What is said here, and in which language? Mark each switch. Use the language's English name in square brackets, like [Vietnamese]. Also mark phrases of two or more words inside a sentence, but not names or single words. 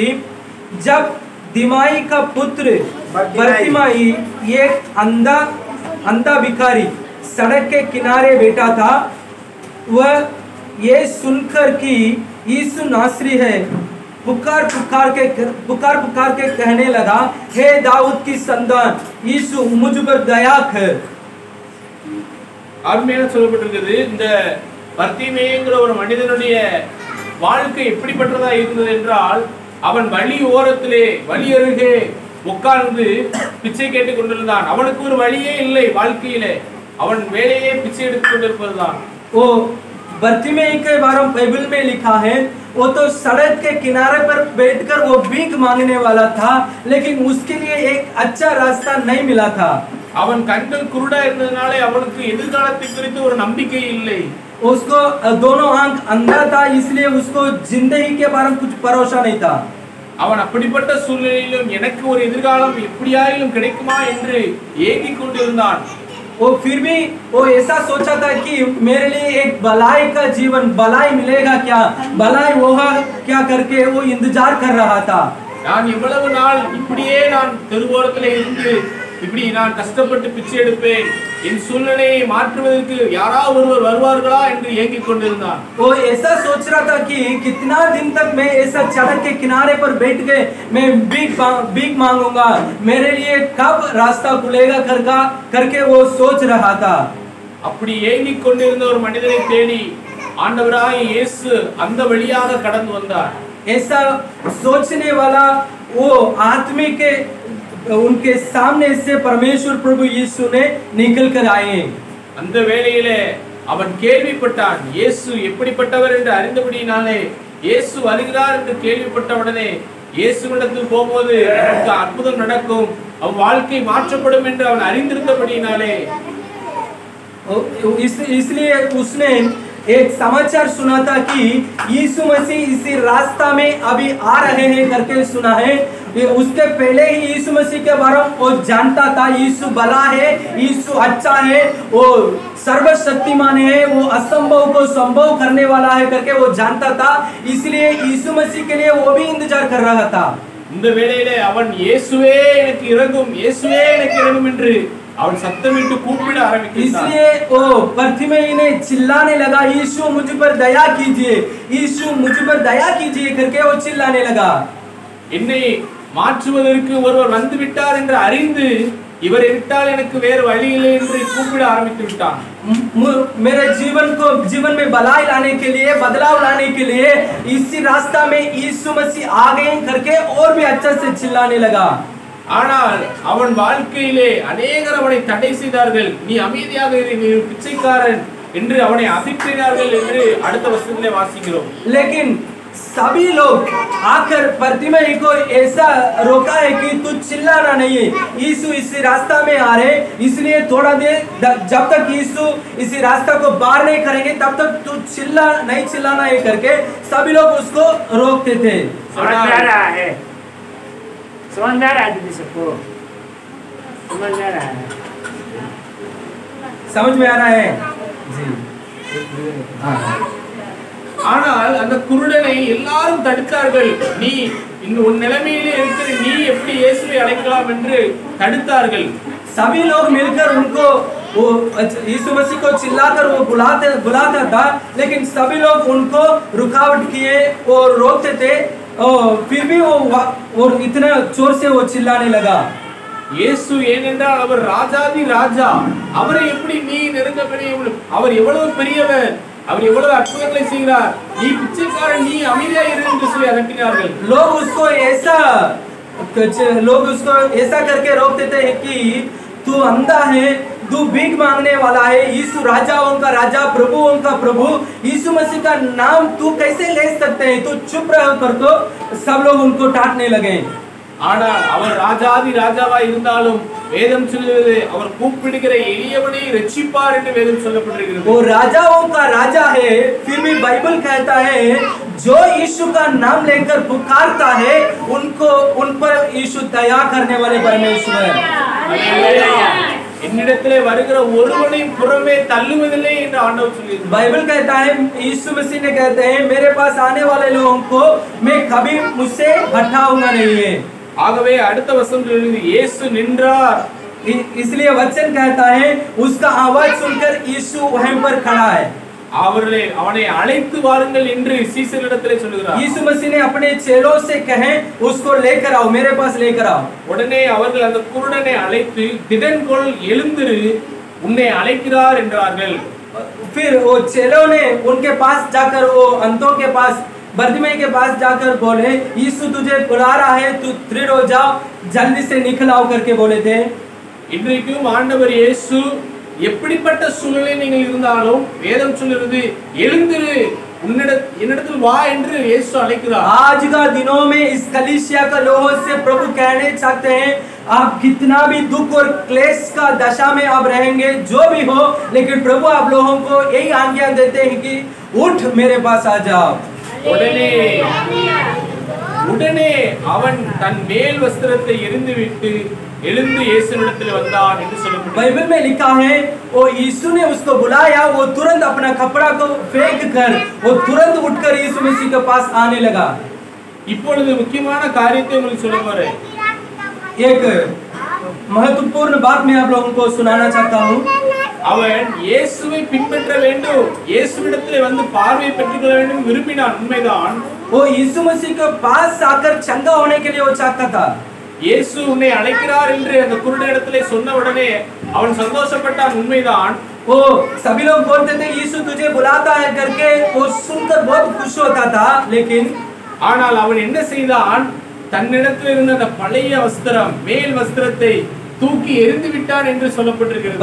[Hindi] जब दिमाई का पुत्र बर्तिमाई एक अंधा भिखारी सड़क के किनारे बैठा था, वह ये सुनकर कि यीशु नासरी है, पुकार पुकार के कहने लगा, हे दाऊद की संतान यीशु मुझ पर दया कर. [Tamil] அருமையான சொல்லப்பட்டிருக்கிறது. இந்த பர்த்திமேயுங்கிற ஒரு மனிதனுடைய வாழ்க்கை எப்படிப்பட்டதா இருந்தது என்றால், அவன் வழி ஓரத்திலே வழி அருகே உட்கார்ந்து பிச்சை கேட்டுக் கொண்டிருந்தான். அவனுக்கு ஒரு வழியே இல்லை வாழ்க்கையிலே, அவன் வேலையே பிச்சை எடுத்துக் கொண்டிருப்பதுதான். [Hindi] वो बर्तिमेयु के बारे में बाइबल में लिखा है, वो तो सड़क के किनारे पर बैठकर वो भीख मांगने वाला था, लेकिन उसके लिए एक अच्छा रास्ता नहीं मिला था. [Tamil] அவன் கண்கள் குருடா இருந்ததனாலே அவனுக்கு எதிர்காலத்தை குறித்து ஒரு நம்பிக்கை இல்லை. [Hindi] उसको दोनों आंख अंधा था, इसलिए उसको जिंदगी के बारे में कुछ भरोसा नहीं था. [Tamil] அவன் அப்படிப்பட்ட சூழ்நிலையிலும் எனக்கு ஒரு எதிர்காலம் எப்படியாயிலும் கிடைக்குமா என்று ஏங்கிக் கொண்டிருந்தான். [Hindi] वो फिर भी वो ऐसा सोचा था कि मेरे लिए एक भलाई का जीवन, भलाई मिलेगा क्या, भलाई होगा क्या करके वो इंतजार कर रहा था. [Tamil] நான் எவ்வளவு நாள் இப்படியே நான் தெருவோரத்தில் இருந்து இப்படி நான் கஷ்டப்பட்டு பிச்சை எடுப்பேன், என் சூழ்நிலையை மாற்றுவதற்கு யாராவது ஒருவர் வருவார்களா என்று ஏங்கிக் கொண்டிருந்தான். [Hindi] वो ऐसा सोच रहा था कि कितना दिन तक मैं ऐसा सड़क के किनारे पर बैठ के मैं भीख मांगूंगा, मेरे लिए कब रास्ता खुलेगा करके वो सोच रहा था. [Tamil] அப்படி ஏங்கிக் கொண்டிருந்த ஒரு மனிதனை தேடி ஆண்டவராய் இயேசு அந்த வழியாக கடந்து வந்தார். [Hindi] ऐसा सोचने वाला वो आदमी के उनके सामने से परमेश्वर प्रभु यीशु ने निकल कर आए. [Tamil] அந்த வேளையிலே அவன் கேள்விப்பட்டான் இயேசு எப்படிப்பட்டவர் என்று அறிந்தபடியினாலே, இயேசு வருகிறார் என்று கேள்விப்பட்டவுடனே இயேசுவிடத்தில் போகும்போது அவனுக்கு அற்புதம் நடக்கும், அவன் வாழ்க்கை மாற்றப்படும் என்று அவன் அறிந்திருந்தபடியினாலே [Hindi] इसलिए उसने एक समाचार सुना था कि यीशु मसीह इसी रास्ता में अभी आ रहे हैं करके सुना है। उसके पहले ही यीशु मसीह के बारे में वो जानता था, यीशु भला है, यीशु अच्छा है, वो सर्वशक्तिमान है, वो असंभव को संभव करने वाला है करके वो जानता था। इसलिए यीशु मसीह के लिए वो भी इंतजार कर रहा था। [Tamil] இந்த வேளையிலே அவன் இயேசுவே எனக்கு இரங்கும், இயேசுவே எனக்கு இரங்கும் என்று அவன் சத்தமிட்டு கூப்பிட ஆரம்பித்தான்। [Hindi] इसलिए वो बरतिमेई ने चिल्लाने लगा, यीशु मुझ पर दया कीजिए, यीशु मुझ पर दया कीजिए करके वो चिल्लाने लगा। [Tamil] என்னை மாற்றுவதற்கு ஒருவர் வந்து விட்டார் என்று அறிந்து இவரை விட்டால் எனக்கு வேறு வழி இல்லை என்று கூப்பிட ஆரம்பித்து விட்டான்। [Hindi] मेरे जीवन में भलाई लाने के लिए, बदलाव लाने के लिए इसी रास्ता में यीशु मसीह आ गए करके और भी अच्छा से चिल्लाने लगा। [Tamil] ஆனால் அவன் வாழ்க்கையிலே अनेகர் அவனை தடை செய்தார்கள், நீ அமைதியாக இரு, நீ பிச்சைக்காரன் என்று அவனை அதட்டினார்கள் என்று அடுத்த வசனத்திலே வாசிக்கிறோம்। [Hindi] लेकिन सभी लोग आकर बरतिमेई को ऐसा रोका है कि तू चिल्लाना नहीं है, यीशु इसी रास्ता में आ रहे, इसलिए थोड़ा देर जब तक यीशु इसी रास्ता को पार नहीं करेंगे तब तक तू नहीं चिल्लाना है करके सभी लोग उसको रोकते थे। समझ में आ रहा है? समझ में आ रहा है दीदी सबको? समझ में आ रहा है? समझ में आ रहा है जी। [Tamil] ஆனால் அந்த குருடனை எல்லாரும் தடுத்தார்கள், நீ இந்த உன் நிலைமையிலே இருக்கிற நீ எப்படி இயேசுவை அழைக்கலாம் என்று தடுத்தார்கள்। [Hindi] सभी लोग मिलकर उनको वो यीशु मसीह को चिल्लाकर वो बुलाता था, लेकिन सभी लोग उनको रुकावट किए और रोकते थे, और फिर भी वो इतना जोर से वो चिल्लाने लगा। [Tamil] இயேசு ஏனென்றால் அவர் ராஜாதி ராஜா, அவரை எப்படி நீ நெருங்க முடியும்? அவர் எவ்வளவு பெரியவர், அவர் எவ்வளவு அற்புதங்களை செய்கிறார், நீ பிச்சைக்காரன், நீ அமைதியாக இரு என்று சொல்லி அதட்டினார்கள்। [Hindi] लोग उसको ऐसा करके रोकते थे कि तू अंधा है, तू भीख मांगने वाला है, यीशु राजाओं का राजा, प्रभुओं का प्रभु, यीशु मसीह का नाम तू कैसे ले सकते हैं, तू चुप रहो कर। तो सब लोग उनको डांटने लगे। [Tamil] ஆனால் அவர் ராஜாதி ராஜாவாய் இருந்தாலும் வேதம் சொல்லுகிறது அவர் கூப்பிடுகிற எளியவனை ரட்சிப்பார் என்று வேதம் சொல்லப்பட்டிருக்கிறது। [Hindi] वो राजाओं का राजा है, फिर भी बाइबल कहता है जो यीशु का नाम लेकर पुकारता है उन पर यीशु दया करने वाले परमेश्वर है। [Tamil] என்னிடத்திலே வருகிற ஒருவனையும் புறமே தள்ளுவதில்லை என்று ஆண்டவர் சொல்லியிருக்கிறார்। [Hindi] बाइबल कहता है, यीशु मसीह ने कहते हैं मेरे पास आने वाले लोगों को मैं कभी मुझसे हटाऊंगा नहीं है। [Tamil] ஆகவே அடுத்த வசனத்தில் இயேசு நின்றார், [Hindi] इसलिए वचन कहता है उसका आवाज सुनकर यीशु वहीं पर खड़ा है। [Tamil] அவனை அழைத்து வாருங்கள் என்று சீசரிடத்திலே சொல்கிறார்। [Hindi] यीशु मसीह ने अपने चेलों से कहे उसको लेकर आओ, मेरे पास लेकर आओ। [Tamil] உடனே அவர்கள் அந்த குருடனை அழைத்து திடன்கொள் எழுந்திரு உன்னை அழைக்கிறார் என்றார்கள்। [Hindi] फिर वो चेलों ने उनके पास जाकर वो अंतों के पास बरतिमेई के पास जाकर बोले यीशु तुझे बुला रहा है, तू दृढ़ हो जाओ, जल्दी से निकल आओ करके बोले थे। [Tamil] இன்றைக்கும் ஆண்டவர் இயேசு எப்படிப்பட்ட சூழ்நிலை நீங்கள் இருந்தாலும் வேதம் சொல்கிறது எழுந்திரு என்னிடத்தில் வா என்று இயேசு அழைக்கிறார்। [Hindi] आज का दिनों में इस कलीसिया का लोगों से प्रभु कहने चाहते हैं आप कितना भी दुख और क्लेश का दशा में आप रहेंगे, जो भी हो, लेकिन प्रभु आप लोगों को यही आज्ञा देते हैं कि उठ मेरे पास आ जाओ। [Tamil] உடனே அவன் தன் மேல் வஸ்திரத்தை எறிந்துவிட்டு எழுந்து இயேசுவிடத்தில் வந்தான் என்று சொல்லப்பட்டிருக்கிறது। [Hindi] बाइबल में लिखा है वो यीशु ने उसको बुलाया, वो तुरंत अपना कपड़ा को फेंक कर वो तुरंत उठकर यीशु मसीह के पास आने लगा। [Tamil] இப்பொழுது முக்கியமான காரியத்தை உங்களுக்கு சொல்ல போறேன்। [Hindi] एक महत्वपूर्ण बात मैं आप लोगों को सुनाना चाहता हूँ। [Tamil] அவன் இயேசுவை பின்பற்ற வேண்டும், இயேசுவிடத்திலே வந்து பார்வை பெற்றுக்கொள்ள வேண்டும் விரும்பினான், உண்மைதான்। [Hindi] वो यीशु मसीह के पास आकर चंगा होने के लिए वो चाहता था। [Tamil] இயேசு உன்னை அழைக்கிறார் என்று அந்த குருடனிடத்திலே சொன்ன உடனே அவன் சந்தோஷப்பட்டான், உண்மைதான்। [Hindi] वो सभी लोग बोलते थे यीशु तुझे बुलाता है करके, वो सुनकर बहुत खुश होता था। लेकिन [Tamil] ஆனால் அவன் என்ன செய்தான், தன்னிடத்தில் இருந்த அந்த பழைய வஸ்திரம் மேல் வஸ்திரத்தை தூக்கி எறிந்து விட்டான் என்று சொல்லப்பட்டிருக்கிறது।